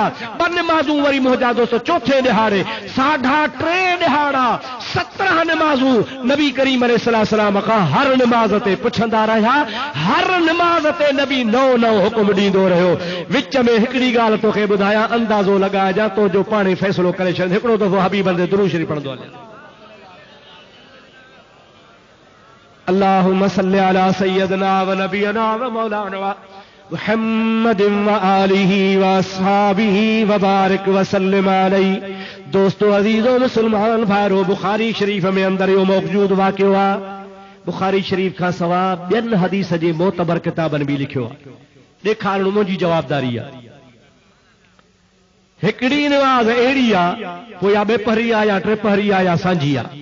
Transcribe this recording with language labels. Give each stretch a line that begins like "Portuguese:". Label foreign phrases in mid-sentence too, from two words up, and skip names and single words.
Sindhi: 2 नमाज़ूं वरी मुंहिंजा दोस्त चौथे ॾिहाड़े, 3.5 ॾिहाड़ा, 17 नमाज़ूं नबी करीम अलैहिस्सलाम खां हर नमाज़ ते पुछंदा रहिया। हर नमाज़ ते नबी नओं हुकुम ॾींदो रहियो। विच में हिकिड़ी ॻाल्हि तोखे ॿुधायां, अंदाज़ो लॻाइजां, तो जो पाणे फ़ैसिलो करे छॾ। हिकिड़ो दफ़ो हबीब ते दुरूद शरीफ़ पढ़ंदो हलिया,
Arabic: اللهم صل على سيدنا و نبينا و مولانا محمد و آله و أصحابه و بارك و سلم عليه.
Sindhi: दोस्तों अजीजों मुसलमान भाइरो, बुखारी शरीफ में अंदर यो मौजूद वाक़ियो आहे। बुखारी शरीफ खां सवाइ ॿियनि हदीस जे मोतबर किताबनि बि लिखियो आहे। ॾेखारणु मुंहिंजी जवाबदारी आहे। हिकिड़ी नमाज़ अहिड़ी आहे, पोइ या ॿे पहरी आहे या टे पहरी आहे या सांझी आहे।